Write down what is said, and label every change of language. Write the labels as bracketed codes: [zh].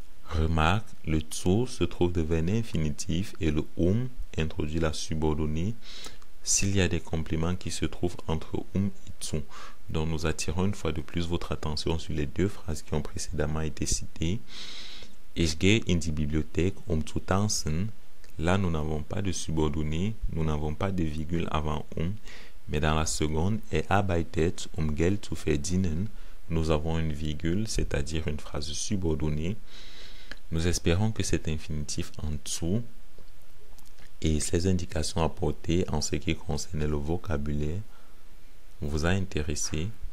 [fr] Remarque, le zu se trouve devant infinitif et le introduit la subordonnée s'il y a des compléments qui se trouvent entre et zu. Donc nous attirons une fois de plus votre attention sur les deux phrases qui ont précédemment été citées. [de] Ich gehe in die Bibliothek zu tanzen. [fr] Là, nous n'avons pas de subordonnée, nous n'avons pas de virgule avant mais dans la seconde, [de] arbeitet Geld zu verdienen, [fr] nous avons une virgule, c'est-à-dire une phrase subordonnée. Nous espérons que cet infinitif en dessous et ces indications apportées en ce qui concernait le vocabulaire vous a intéressé.